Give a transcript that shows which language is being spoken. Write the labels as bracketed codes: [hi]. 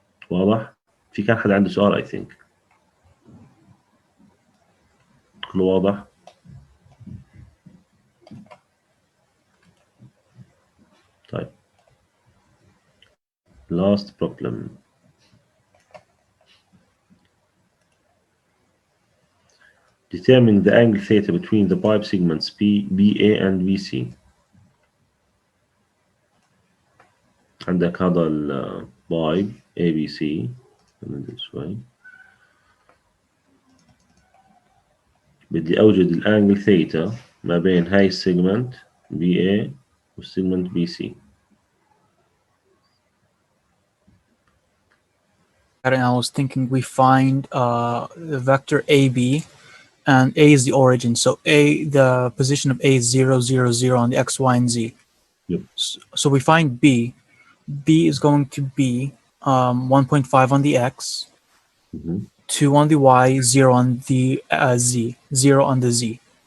[ar] واضح؟ في كان حدا عنده سؤال [en] I think؟ [ar] كله واضح؟ طيب [en] last problem. Determine the angle theta between the pipe segments BA and BC. [ar] عندك هذا البايب ABC، ننزل شوي. بدي أوجد الانجل ثيتا ما بين هاي السيجمنت BA والسيجمنت BC. [en] And I was thinking we find the vector AB, and A is the origin. So the position of A is 0, 0, 0 on the X, Y, and Z. Yep. So we find B. B is going to be 1.5 on the X, 2 on the Y, 0 on the Z, 0 on the Z.